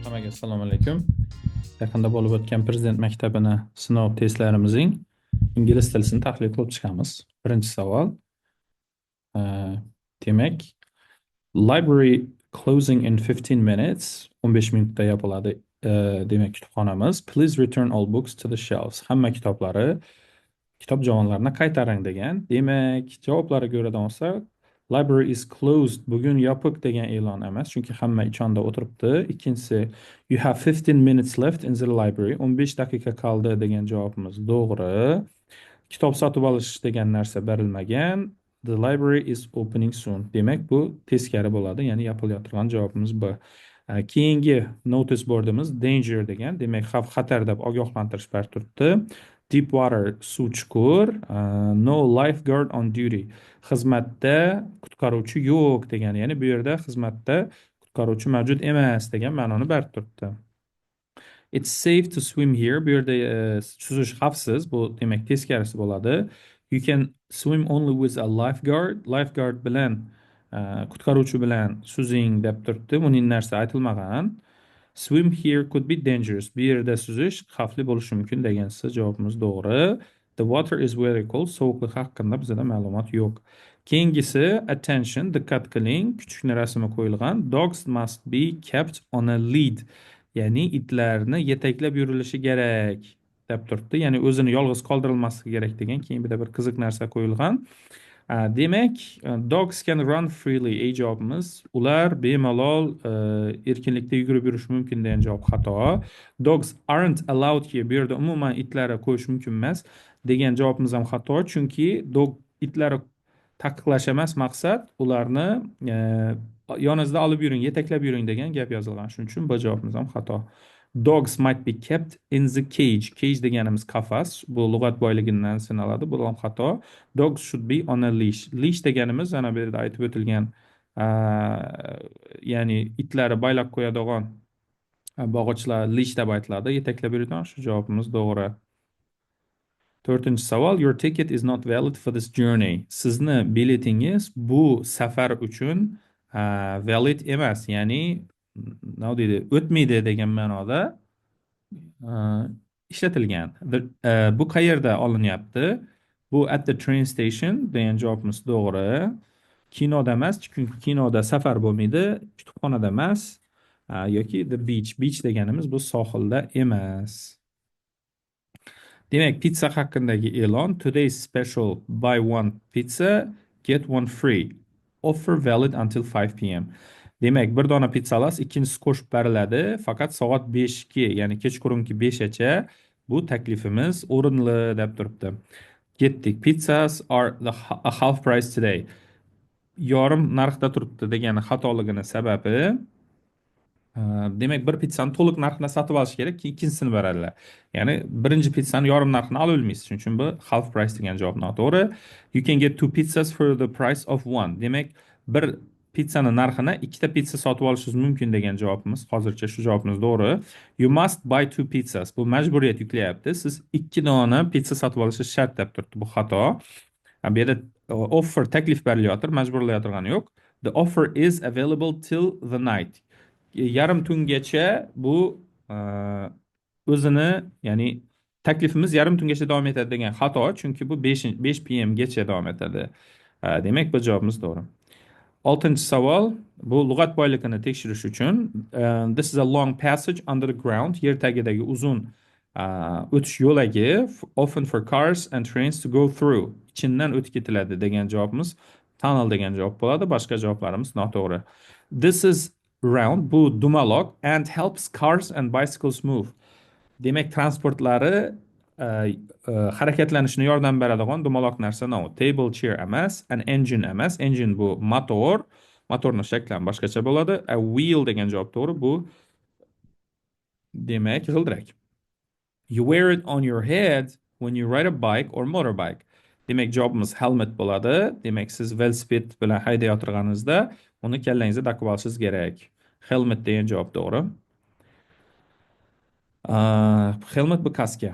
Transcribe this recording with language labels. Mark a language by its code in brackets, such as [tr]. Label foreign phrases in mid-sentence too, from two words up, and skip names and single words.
[uz] Assalomu alaykum. Yaqinda bo'lib o'tgan Prezident maktabini sinov testlarimizning ingliz tilisini tahlil qilib chiqamiz. Birinchi savol. Uh, Demak, [en] library closing in 15 minutes. [uz] 15 minutda yopiladi. Demak, kutubxonamiz. [en] Please return all books to the shelves. [uz] Hamma kitob javonlarini qaytaring degan. Demak, javoblarga ko'radan olsak, [en] library is closed. [uz] Bugun yopiq degan e'lon emas, chunki hamma ichonda o'tiribdi. Ikkinchisi, [en] you have 15 minutes left in the library. [uz] 15 daqiqa qoldi degan javobimiz to'g'ri. Kitob sotib olish degan narsa berilmagan. [en] The library is opening soon. [uz] Demak, bu teskari bo'ladi, ya'ni yopilayotgan javobimiz bu. Keyingi [en] notice boardimiz [uz] danger degan, demak xavf-xatar deb ogohlantirish bar turibdi. [en] Deep water, [uz] suv chuqur. [en] No lifeguard on duty. [uz] Xizmatda qutqaruvchi yo'q degan, ya'ni bu yerda xizmatda qutqaruvchi mavjud emas degan ma'noni bar turibdi. [en] It's safe to swim here. [uz] Bu yerda suzish xavfsiz, bu demak teskarisi bo'ladi. [en] You can swim only with a lifeguard. [uz] Lifeguard bilan qutqaruvchi bilan suzing deb turibdi. Buning narsa aytilmagan. [en] Swim here could be dangerous. [uz] Bu yerda suzish xavfli bo'lishi mumkin degansa javobimiz to'g'ri. [en] The water is very cold. [uz] Sovuqlik haqida bizda ma'lumot yo'q. Keyingisi attention, diqqat qiling. Kuchukni rasmi qo'yilgan. [en] Dogs must be kept on a lead. [uz] Ya'ni itlarni yetaklab yurilishi kerak deb turibdi. Ya'ni o'zini yolg'iz qoldirilmasligi kerak degan. Keyin bir qiziq narsa qo'yilgan. Demak, [en] dogs can run freely. [uz] Javobimiz ular bemalol erkinlikda yugurib yurishi mumkin degan javob xato. [en] Dogs aren't allowed here. [uz] Bu yerda umuman itlarni qo'yish mumkin emas degan javobimiz ham xato, chunki itlarni taqiqlash emas maqsad, ularni yoningizda olib yuring, yetaklab yuring degan gap yozilgan. Shuning uchun bu javobimiz ham xato. [en] Dogs might be kept in the cage. [uz] Cage deganimiz qafas. Bu lug'at boyligidan sanaladi. Bu ham xato. [en] Dogs should be on a leash. [uz] Leash deganimiz ana bu yerda aytib o'tilgan, ya'ni itlarni baylab qo'yadigan bog'ichlar leash deb aytiladi. Yetaklab yuradigan, shu javobimiz to'g'ri. To'rtinchi savol. [en] Your ticket is not valid for this journey. [uz] Sizni biletingiz bu safar uchun valid emas, ya'ni nima deydi, o'tmaydi degan ma'noda ishlatilgan. Bu qayerda olinyapti? Bu [en] at the train station [uz] degan javobimiz to'g'ri. Kinoda emas, chunki kinoda safar bo'lmaydi. Kutubxonada emas, yoki [en] the beach. [uz] Beach deganimiz bu sohilda emas. Demak, pizza haqidagi e'lon. [en] Today's special buy one pizza, get one free. Offer valid until 5 p.m. [uz] Demak, bir dona pizza olasiz, ikkinchisi qo'shib beriladi, faqat soat 5 ga, ya'ni kechqurungi 5 gacha bu taklifimiz o'rinli deb turibdi. Ketdik. [en] Pizzas are a half price today. [uz] Yorim narxda turibdi degani xatoligini sababi, demak, bir pizzani to'liq narxida sotib olish kerak, keyin ikkinchisini beradilar. Ya'ni birinchi pizzani yorim narxini ola olmaysiz. Shuning uchun bu [en] half price [uz] degan javob noto'g'ri. [en] You can get two pizzas for the price of one. [uz] Demak, bir pizzani narxini ikkita pizza sotib olishingiz mumkin degan javobimiz. Hozircha shu javobimiz to'g'ri. [en] You must buy two pizzas. [uz] Bu majburiyat yuklayapti. Siz ikki dona pizza sotib olishingiz shart deb turibdi. Bu xato. Bu yerda offer taklif berilyapti, majburlayotgani yo'q. [en] The offer is available till the night. [uz] Yarim tungacha bu o'zini, ya'ni taklifimiz yarim tungacha davom etadi degan xato, chunki bu 5 pm gacha davom etadi. Demak, bu javobimiz to'g'ri. Oltinchi savol, bu lug'at boyligini tekshirish uchun. [en] This is a long passage under the ground. [uz] Yer tagidagi uzun o'tish yo'lagi, [en] often for cars and trains to go through. [uz] Ichidan o'tib ketiladi degan javobimiz tunnel degan javob bo'ladi. Boshqa javoblarimiz noto'g'ri. [en] This is round, [uz] bu dumaloq, [en] and helps cars and bicycles move. [uz] Demak, transportlari harakatlanishini yordam beradigan dumaloq narsa no. [en] Table, chair [uz] emas, [en] an engine [uz] emas. Engine bu motor. Motorning shakli ham boshqacha bo'ladi. [en] A wheel [uz] degan javob to'g'ri. Bu demak, g'ildirak. [en] You wear it on your head when you ride a bike or motorbike. [uz] Demak, javobimiz helmet bo'ladi. Demak, siz velosiped bilan haydayotganingizda uni kallangizga taqib olishingiz kerak. Helmet degan javob to'g'ri. Helmet bu kaska.